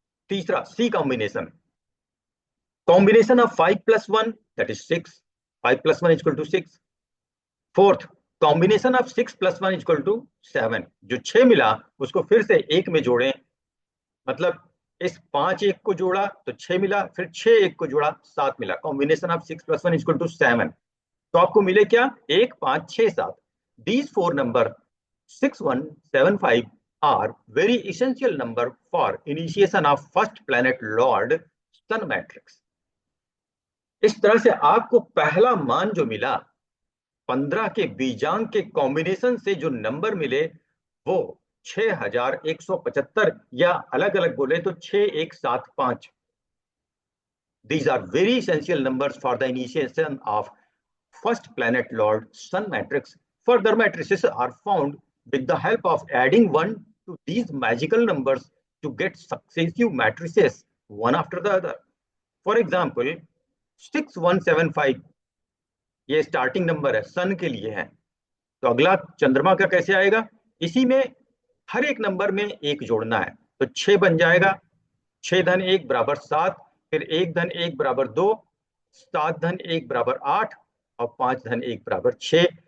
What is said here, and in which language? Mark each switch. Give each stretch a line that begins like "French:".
Hindi: तीसरा सी combination, combination of 5 + 1
English: that is
Hindi: 6, 5 + 1 = 6। Fourth, combination of 6 + 1 = 7, जो 6 मिला उसको फिर से एक में जोड़ें, मतलब इस 5 एक को जोड़ा तो 6 मिला, फिर 6 एक को जोड़ा 7 मिला।
English: Combination of 6 + 1 = 7।
Hindi: तो आपको मिले क्या? 1 5 6 7।
English: These 4 number 6 1 7 5 are very essential number for initiation of first planet lord sun matrix।
Hindi: इस तरह से आपको पहला मान जो मिला 15 के बीजांक के कॉम्बिनेशन से जो नंबर मिले वो 6175, या अलग अलग बोले तो 6175।
English: These are very essential numbers for the initiation of first planet lord sun matrix. Further matrices are found with the help of adding 1 to these magical numbers to get successive matrices one after the other. For example,
Hindi: 6175 ये starting number है, सन के लिए है। तो अगला चंद्रमा का कैसे आएगा? इसी में हर एक नंबर में एक जोड़ना है, तो 6 बन जाएगा। 6 धन 1 = 7, फिर 1 धन 1 = 2, 7 धन 1 = 8 और 5 धन 1 = 6।